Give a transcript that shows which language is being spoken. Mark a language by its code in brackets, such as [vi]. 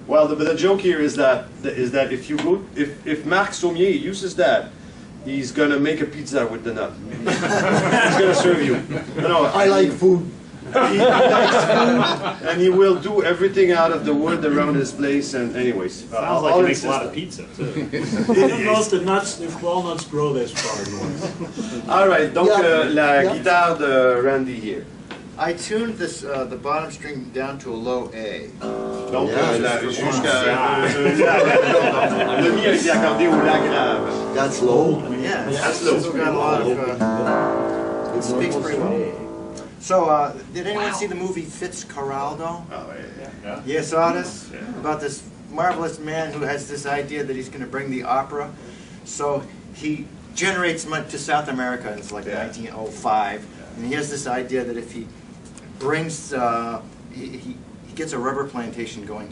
[en] Well, the joke here is that if you go, if Marc Sommier uses that, he's gonna make a pizza with the nut. He's gonna serve you. No, I like food. He likes food, and he will do everything out of the wood around his place. And anyways, sounds like he makes a lot of pizza too. I don't know if the nuts, if walnuts grow this far. All right. [fr] Donc la guitare de Randy here. [en] I tuned this the bottom string down to a low A. [fr] Donc jusqu'à le mi a été accordé au la grave. [en] That's low. Yeah, That's low. Still got a lot of. It speaks pretty well. So, did anyone see the movie Fitzcarraldo? Oh, yeah. You saw this? Yeah. About this marvelous man who has this idea that he's going to bring the opera. So he generates money to South America. It's like 1905, and he has this idea that if he brings, he gets a rubber plantation going.